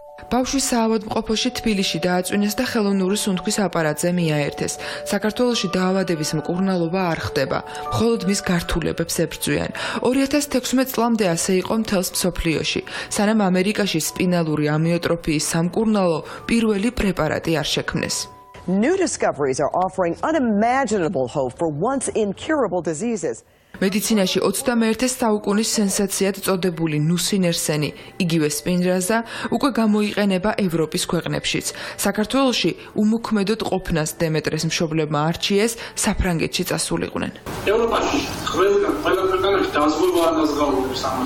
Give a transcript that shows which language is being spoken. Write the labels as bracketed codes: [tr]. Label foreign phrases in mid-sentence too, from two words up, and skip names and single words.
[ka] ბავშვის საავადმყოფოში თბილისში დააწვინეს და ხელოვნური სუნთქვის აპარატზე მიაერთეს. საქართველოში დაავადების მკურნალობა არ ხდება, მხოლოდ მის გართულებებს ებრძვიან. 2016 წლამდე ასე იყო მთელს მსოფლიოში, სანამ ამერიკაში სპინალური ამიოტროფიის სამკურნალო პირველი პრეპარატი არ შექმნეს. [en] New discoveries are offering unimaginable hope for once incurable diseases. [ka] მედიცინაში 21 საუკუნის სენსაციად წოდებული ნუსინერსენი, იგივე სპინრაზა, უკვე გამოიყენება ევროპის ქვეყნებშიც. საქართველოში უმოქმედოდ ყოფნას დემეტრეს მშობლებმა არჩიეს საფრანგეთში წასულიყვნენ. ევროპაში ყველა ქვეყანაში დაზღვევა ანაზღაურებს ამას.